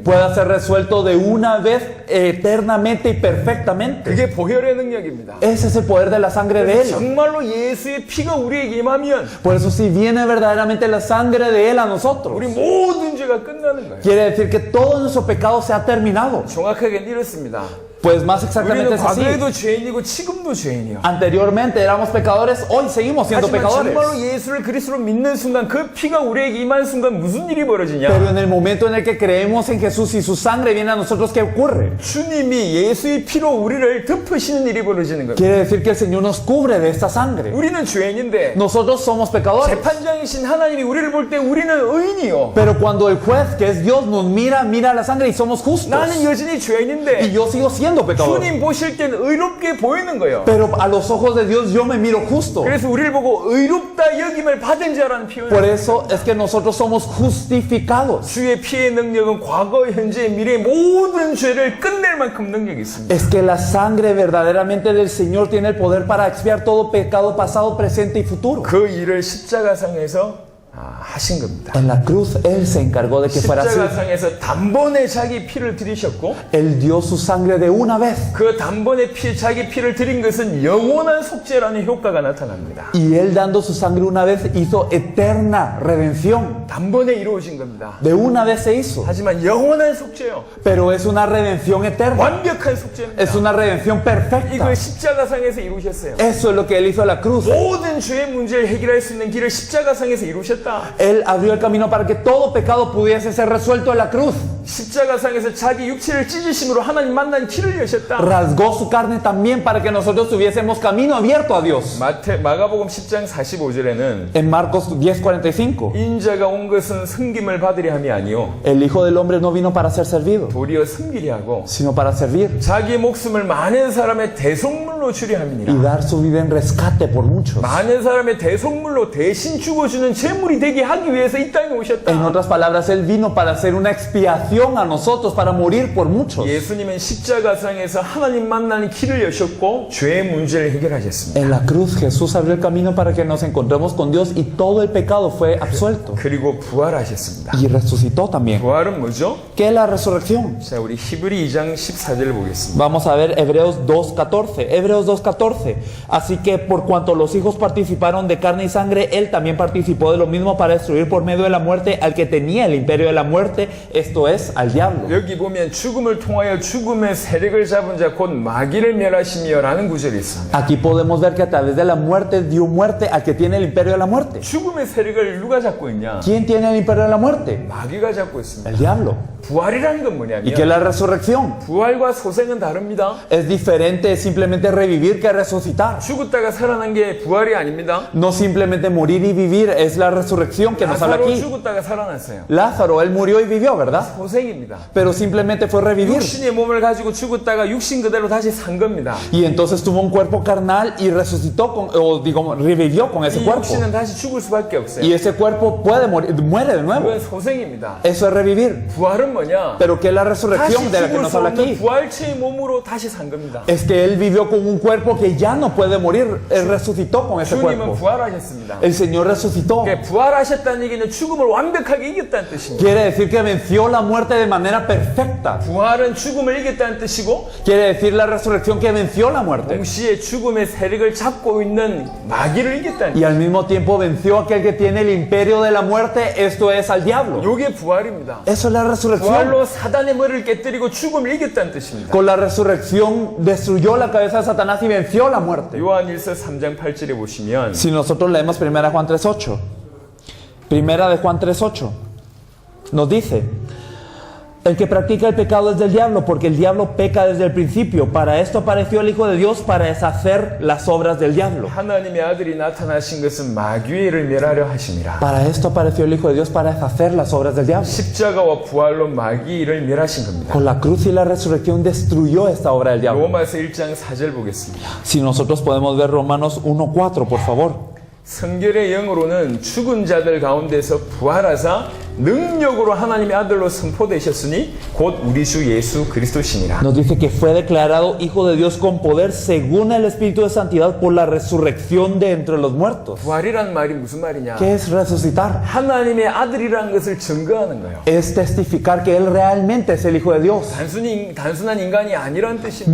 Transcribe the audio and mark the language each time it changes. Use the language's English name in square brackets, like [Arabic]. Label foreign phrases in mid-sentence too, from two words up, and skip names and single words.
[Spanish] pueda ser resuelto de una vez eternamente y perfectamente. [Korean] 그게 보혈의 능력입니다. [Spanish] Ese es el poder de la sangre de Él. [Korean] 정말로 예수의 피가 우리에게 임하면 [Spanish] Por eso, si viene verdaderamente la sangre de Él a nosotros, [Korean] 우리 모든 죄가 끝나는 거예요. [Spanish] quiere decir que todo nuestro pecado se ha terminado. [Korean] 정확하게는 이렇습니다. [Spanish] Pues más exactamente [Korean] 우리는 [Spanish] es así. [Korean] 과거에도 죄인이고 지금도 죄인이요. [Spanish] Anteriormente éramos pecadores, hoy seguimos siendo [Korean] 하지만 [Spanish] pecadores. [Korean] 정말로 예수를 그리스도로 믿는 순간 그 피가 우리에게 임한 순간 무슨 일이 벌어지냐? [Spanish] Pero en el momento en el que creemos en Jesús y su sangre viene a nosotros, ¿qué ocurre? [Korean] 주님이 예수의 피로 우리를 덮으시는 일이 벌어지는 거예요. [Spanish] Quiere decir que el Señor nos cubre de esta sangre. [Korean] 우리는 죄인인데 [Spanish] Nosotros somos pecadores. [Korean] 재판장이신 하나님이 우리를 볼 때 우리는 의인이요. [Spanish] Pero cuando el juez, que es Dios, nos mira la sangre y somos justos. [Korean] 나는 여전히 [Spanish] Y [Korean] 죄인인데 [Spanish] yo sigo siendo pecador. [Korean] 주님 보실 땐 의롭게 보이는 거예요. [Spanish] Pero a los ojos de Dios yo me miro justo. [Korean] 그래서 우리를 보고 의롭다 여김을 받은 자라는 [Spanish] Por [Korean] 표현을 [Spanish] eso es que nosotros somos justificados. [Korean] 주의 피의 능력은 과거, 현재, 미래 모든 죄를 끝낼 만큼 능력이 있습니다. [Spanish] Es que la sangre verdaderamente del Señor tiene el poder para expiar todo pecado pasado, presente y futuro. [Korean] 그 일을 십자가상에서 하신 겁니다. [Spanish] En la cruz Él se encargó de que fuera así. [Korean] 십자가상에서 단번에 자기 피를 드리셨고 [Spanish] Él dio su sangre de una vez. [Korean] 그 단번에 자기 피를 드린 것은 영원한 속죄라는 효과가 나타납니다. [Spanish] Y Él dando su sangre una vez hizo eterna redención. [Korean] 단번에 이루어진 겁니다. [Spanish] De una vez se hizo. [Korean] 하지만 영원한 속죄요. [Spanish] Pero es una redención eterna. [Korean] 완벽한 속죄입니다. [Spanish] Es una redención perfecta. [Korean] 이걸 십자가상에서 이루셨어요. [Spanish] Eso es lo que Él hizo a la cruz. [Korean] 모든 죄의 문제를 해결할 수 있는 길을 십자가상에서 이루셨다. [Spanish] Él abrió el camino para que todo pecado pudiese ser resuelto en la cruz. [Korean] 십자가상에서 자기 육체를 찢으심으로 하나님 만난 길을 여셨다. [Spanish] Rasgó su carne también para que nosotros tuviésemos camino abierto a Dios. [Korean] 마가복음 10장 45절에는 [Spanish] En Marcos 10:45, [Korean] 인자가 온 것은 섬김을 받으려 함이 아니요 [Spanish] el Hijo del Hombre no vino para ser servido, [Korean] 도리어 섬기려 하고 [Spanish] sino para servir [Korean] 자기 목숨을 많은 사람의 대속물로 주려 [Spanish] y [Korean] 함이니라. [Spanish] dar su vida en rescate por muchos. [Korean] 많은 사람의 대속물로 대신 죽어주는 제물이 되게 하기 위해서 이 땅에 [Spanish] En [Korean] 오셨다. [Spanish] otras palabras, Él vino para hacer una expiación a nosotros, para morir por muchos. [Korean] 예수님은 십자가상에서 하나님 만나는 길을 여셨고 죄의 문제를 해결하셨습니다. [Spanish] En la cruz Jesús abrió el camino para que nos encontremos con Dios y todo el pecado fue absuelto. [Korean] 그리고 부활하셨습니다. [Spanish] Y resucitó también. [Korean] 부활은 뭐죠? [Spanish] ¿Qué es la resurrección? [Korean] 자, 우리 히브리 2장 14절을 보겠습니다. [Spanish] Vamos a ver Hebreos 2:14. Hebreos 2:14. Así que por cuanto los hijos participaron de carne y sangre, Él también participó de lo mismo para destruir por medio de la muerte al que tenía el imperio de la muerte, esto es, al diablo. [Korean] 여기 보면 죽음을 통하여 죽음의 세력을 잡은 자 곧 마귀를 멸하시며 라는 구절이 있습니다. [Spanish] Aquí podemos ver que a través de la muerte dio muerte al que tiene el imperio de la muerte. [Korean] 죽음의 세력을 누가 잡고 있냐? [Spanish] ¿Quién tiene el imperio de la muerte? [Korean] 마귀가 잡고 있습니다. [Spanish] El diablo. [Korean] 부활이라는 건 [Spanish] ¿Y qué es [Korean] 뭐냐면 [Spanish] la resurrección? [Korean] 부활과 소생은 다릅니다. [Spanish] Es diferente simplemente revivir que resucitar. [Korean] 죽었다가 살아난 게 부활이 아닙니다. [Spanish] No simplemente morir y vivir es la resurrección que nos habla [Korean] 나사로 [Spanish] aquí. [Korean] 죽었다가 살아났어요. [Spanish] Lázaro, él murió y vivió, ¿verdad? [Korean] 소생입니다. [Spanish] Pero simplemente fue revivir. [Korean] 육신의 몸을 가지고 죽었다가 육신 그대로 다시 산 겁니다. [Spanish] Y entonces tuvo un cuerpo carnal y resucitó, o digamos, revivió con ese [Korean] 이 [Spanish] cuerpo. [Korean] 육신은 다시 죽을 수밖에 없어요. [Spanish] Y ese cuerpo puede morir, muere de nuevo. [Korean] 그건 소생입니다. [Spanish] Eso es revivir. [Korean] 부활은 뭐냐? [Spanish] Pero ¿qué es la [Korean] 다시 [Spanish] resurrección de la que [Korean] 죽을 [Spanish] nos [Korean] 수 [Spanish] habla [Korean] 없는 [Spanish] aquí? 부활체의 몸으로 다시 산 겁니다. Es que él vivió con un cuerpo que ya no puede morir. Él resucitó con ese [Korean] 주님은 [Spanish] cuerpo. [Korean] 부활하셨습니다. [Spanish] El Señor resucitó. [Korean] 그러니까 부활하셨다는 얘기는 죽음을 완벽하게 이겼다는 뜻입니다. [Spanish] Quiere decir que venció la muerte de manera perfecta. [Korean] 부활은 죽음을 이겼다는 뜻이고 [Spanish] Quiere decir la resurrección que venció la muerte. [Korean] 동시에 죽음의 세력을 잡고 있는 마귀를 이겼다는 [Spanish] Y al mismo tiempo venció a aquel que tiene el imperio de la muerte, esto es al diablo. [Korean] 이게 부활입니다. [Spanish] Eso es la resurrección. [Korean] 부활로 사단의 머리를 깨뜨리고 죽음을 이겼다는 뜻입니다. [Spanish] Con la resurrección destruyó la cabeza de Satanás y venció la muerte. [Korean] 요한일서 3장 8절에 보시면 [Spanish] Si nosotros leemos 1 Juan 3:8, 1 de Juan 3:8, nos dice: el que practica el pecado es del diablo, porque el diablo peca desde el principio. Para esto apareció el Hijo de Dios, para deshacer las obras del diablo. [Korean] 하나님의 아들이 나타나신 것은 마귀의 일을 멸하려 하심이라. [Spanish] Para esto apareció el Hijo de Dios, para deshacer las obras del diablo. [Korean] 십자가와 부활로 마귀의 일을 멸하신 겁니다. [Spanish] Con la cruz y la resurrección destruyó esta obra del diablo. [Korean] 로마서 1장 4절 보겠습니다. [Spanish] Si nosotros podemos ver Romanos 1:4, por favor. [Korean] 성결의 영으로는 죽은 자들 가운데서 부활하사 능력으로 하나님의 아들로 선포되셨으니 곧 우리 주 예수 그리스도시니라. [Spanish] Nos dice que fue declarado Hijo de Dios con poder según el Espíritu de Santidad por la resurrección de entre los muertos. [Korean] 부활이란 말이 무슨 말이냐? [Spanish] ¿Qué es resucitar? [Korean] 하나님의 아들이라는 것을 증거하는 거예요. [Spanish] Es testificar que Él realmente es el Hijo de Dios. [Korean] 단순한 인간이 아니라는 뜻입니다.